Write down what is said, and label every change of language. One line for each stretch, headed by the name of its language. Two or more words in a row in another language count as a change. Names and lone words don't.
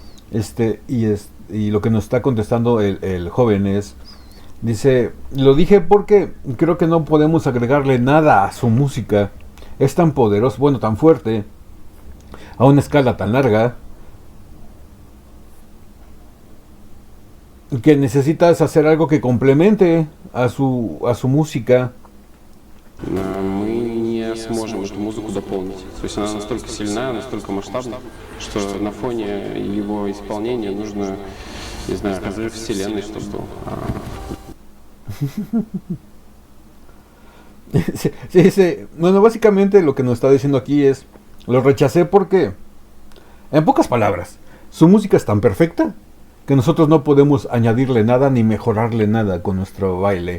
Spanish: Y lo que nos está contestando el joven es, dice, lo dije porque creo que no podemos agregarle nada a su música. Es tan poderoso, bueno, tan fuerte, a una escala tan larga, que necesitas hacer algo que complemente a su música.
Russian: Мы не сможем эту музыку дополнить. То есть она настолько сильна, настолько масштабна, что на фоне его исполнения нужно, не знаю, разрыв вселенной, чтобы был.
Spanish: Sí, sí. Bueno, básicamente lo que nos está diciendo aquí es, lo rechacé porque, en pocas palabras, su música es tan perfecta que nosotros no podemos añadirle nada ni mejorarle nada con nuestro baile.